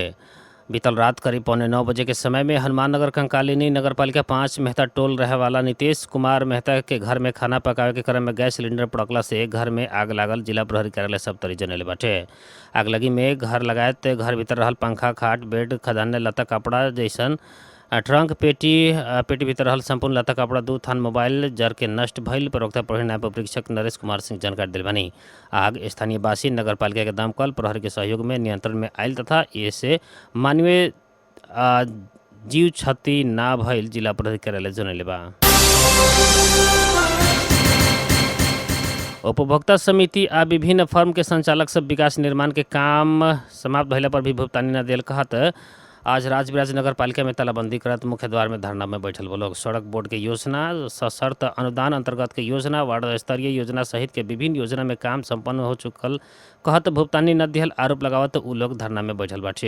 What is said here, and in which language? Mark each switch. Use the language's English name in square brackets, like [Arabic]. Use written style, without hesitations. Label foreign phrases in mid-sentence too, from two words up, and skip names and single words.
[Bhojpuri] बीतल रात करीब 8:45 बजे के समय में हनुमान नगर कंकालिनी नगरपालिका 5 मेहता टोल रहे वाला नीतीश कुमार मेहता के घर में खाना पकावे के क्रम में गैस सिलेंडर पड़कला से घर में आग लागल। जिला प्रहरी कार्यालय सप्तरी जनले बाटे। आगलगी में घर लगायत घर भीतर रहल पंखा, खाट, बेड, खजाने, लता, कपड़ा जैसन ट्रंक, पेटी भीतर रहल संपूर्ण लता, कपड़ा, 2 थान मोबाइल जर के नष्ट भइल। प्रवक्ता प्रहरी नायब परीक्षक नरेश कुमार सिंह जानकारी दिल बानी। आग स्थानीय वासी नगरपालिका के दमकल प्रहरी के सहयोग में नियंत्रण में आयल तथा इससे मानवीय जीव क्षति ना भइल जिला प्रहरी कार्यालय जनले बा। उपभोक्ता समिति आ विभिन्न फर्म के संचालक सब विकास निर्माण के काम समाप्त भइला पर भी भुगतानी न दिल कहत आज राजविराज नगर पालिका में तालाबंदी करत मुख्य द्वार में धरना में बैठल लोग। सड़क बोर्ड के योजना, सशर्त अनुदान अंतर्गत के योजना, वार्ड स्तरीय योजना सहित के विभिन्न योजना में काम संपन्न हो चुकल कहत भुगतानी न दिहल आरोप लगावत उ लोग धरना में बैठल बाटे।